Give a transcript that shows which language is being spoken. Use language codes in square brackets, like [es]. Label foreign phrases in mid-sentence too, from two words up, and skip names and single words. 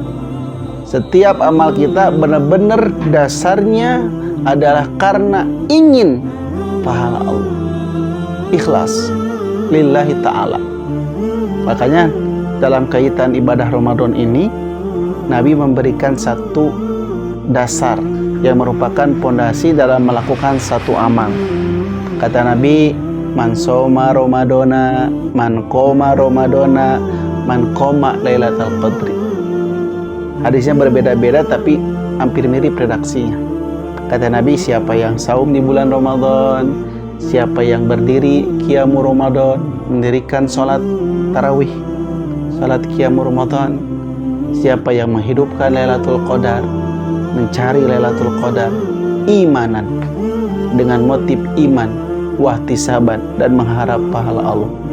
[id] Setiap amal kita benar-benar dasarnya adalah karena ingin pahala Allah, ikhlas [ar] لله تعالى. [id] Makanya dalam kaitan ibadah Ramadan ini, Nabi memberikan satu dasar yang merupakan pondasi dalam melakukan satu amal. Kata Nabi, [ar] من صام رمضان من قام رمضان من قام ليلة القدر. [id] Hadisnya berbeda-beda tapi hampir mirip redaksinya. Kata Nabi, siapa yang saum di bulan Ramadan, siapa yang berdiri qiyamul Ramadan, mendirikan sholat tarawih, sholat qiyamul Ramadan, siapa yang menghidupkan Lailatul Qadar, mencari Lailatul Qadar imanan, dengan motif iman, wahtisaban, dan mengharap pahala Allah,